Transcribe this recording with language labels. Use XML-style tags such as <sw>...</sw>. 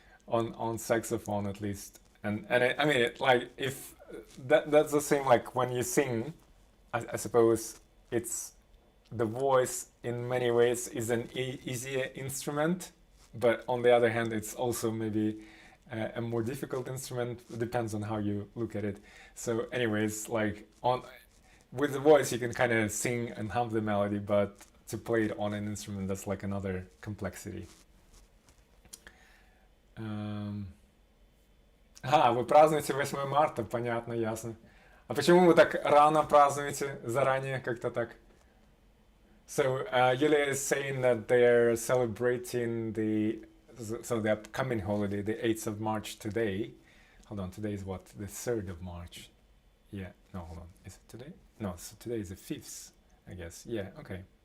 <en>On saxophone at least, and I mean it, like, if that's the same like when you sing, I suppose it's the voice in many ways is an easier instrument, but on the other hand it's also maybe a more difficult instrument. It depends on how you look at it. So anyways, like with the voice you can kind of sing and hum the melody, but to play it on an instrument, that's like another complexity.</en> <ru>Вы празднуете 8 марта, понятно, ясно. А почему вы так рано празднуете, заранее, как-то так?</ru> <en>So, Yulia is saying that they're celebrating the upcoming holiday, the 8th of March today. Hold on, today is what? The 3rd of March. Yeah, no, hold on. Is it today? No, so today is the 5th, I guess. Yeah, okay.</en>